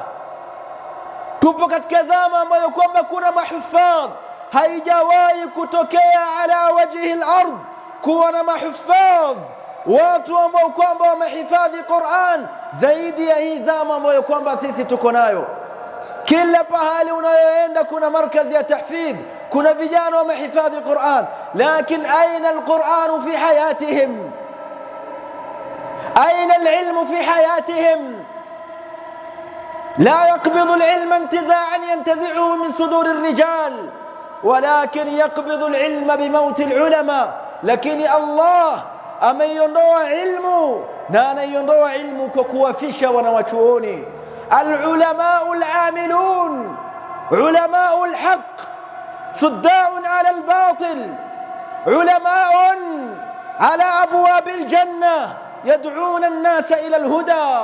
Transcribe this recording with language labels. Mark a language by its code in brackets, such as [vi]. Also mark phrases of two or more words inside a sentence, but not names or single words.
[sw] Tupo katika zama ambayo kwamba kuna mahufadh, haijawahi kutokea [ar] على وجه الأرض [sw] kuwa na mahufadh, watu ambao kwamba wamehifadhi Qur'an zaidi ya hii zama ambayo kwamba sisi tuko nayo. Kila pahali unayoenda kuna markazi ya tahfidh, kuna vijana wamehifadhi Qur'an, lakini [ar] أين القرآن في حياتهم? أين العلم في حياتهم? لا يقبض العلم انتزاعا ينتزعه من صدور الرجال، ولكن يقبض العلم بموت العلماء. لكن الله [sw] ameiondoa ilmu na anaiondoa ilmu kwa kuwafisha wanawachuoni. [ar] العلماء العاملون، علماء الحق، سداد على الباطل، علماء على أبواب الجنة يدعون الناس إلى الهدى.